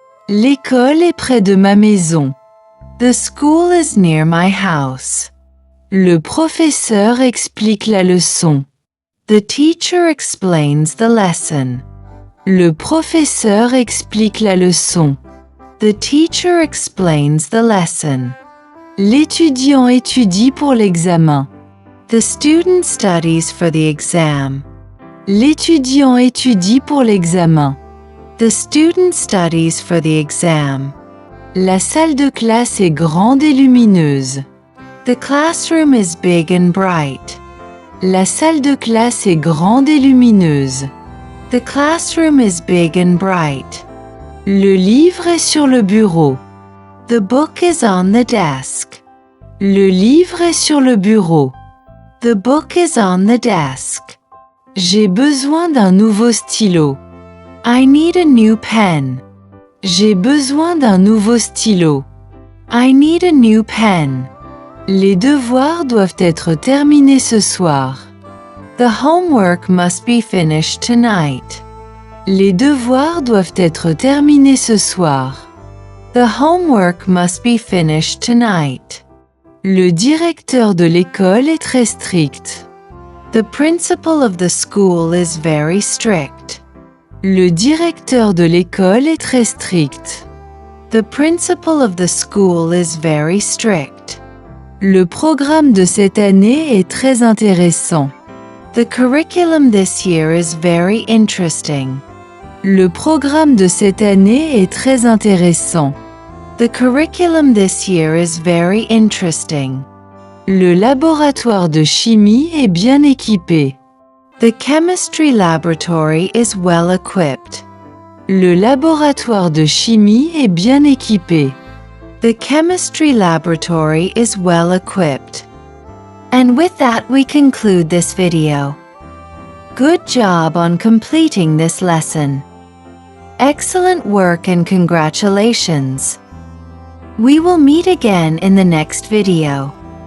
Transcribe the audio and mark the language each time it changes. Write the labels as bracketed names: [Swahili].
[French] L'école est près de ma maison. [English] The school is near my house. [French] Le professeur explique la leçon. [English] The teacher explains the lesson. [French] Le professeur explique la leçon. [English] The teacher explains the lesson. [French] L'étudiant étudie pour l'examen. [English] The student studies for the exam. [French] L'étudiant étudie pour l'examen. [English] The student studies for the exam. [French] La salle de classe est grande et lumineuse. [English] The classroom is big and bright. [French] La salle de classe est grande et lumineuse. [English] The classroom is big and bright. [French] Le livre est sur le bureau. [English] The book is on the desk. [French] Le livre est sur le bureau. [English] The book is on the desk. [French] J'ai besoin d'un nouveau stylo. [English] I need a new pen. [French] J'ai besoin d'un nouveau stylo. [English] I need a new pen. [French] Les devoirs doivent être terminés ce soir. [English] The homework must be finished tonight. [French] Les devoirs doivent être terminés ce soir. [English] The homework must be finished tonight. [French] Le directeur de l'école est très strict. [English] The principal of the school is very strict. [French] Le directeur de l'école est très strict. [English] The principal of the school is very strict. [French] Le programme de cette année est très intéressant. [English] The curriculum this year is very interesting. [French] Le programme de cette année est très intéressant. [English] The curriculum this year is very interesting. [French] Le laboratoire de chimie est bien équipé. [English] The chemistry laboratory is well equipped. [French] Le laboratoire de chimie est bien équipé. [English] The chemistry laboratory is well equipped. And with that we conclude this video. Good job on completing this lesson. Excellent work and congratulations. We will meet again in the next video.